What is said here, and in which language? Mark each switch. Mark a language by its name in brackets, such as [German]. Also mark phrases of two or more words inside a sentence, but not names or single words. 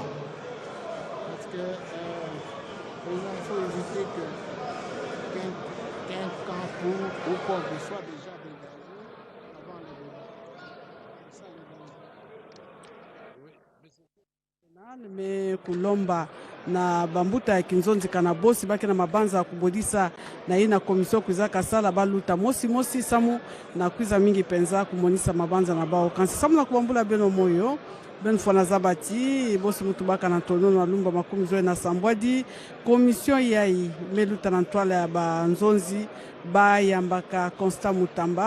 [French] Parce que il faut éviter qu'un camp pour ou contre soit déjà dégagé avant le débat. C'est ça le danger. [Kituba (Democratic Republic of Congo)] Mais kulomba na bambuta ya kinzonzi kana bosi baki na mabanza ya kubodisa na hii na komisio kuiza kasala baluta mosi samu na kuiza mingi penza kumonisa mabanza na bao kansi samu na kubambula beno moyo ben fona zabati bosi mutubaka na tono na lumba makumi zoe na sambwadi komisio yai meluta na ntwala ya banzonzi ba yambaka Constant Moutamba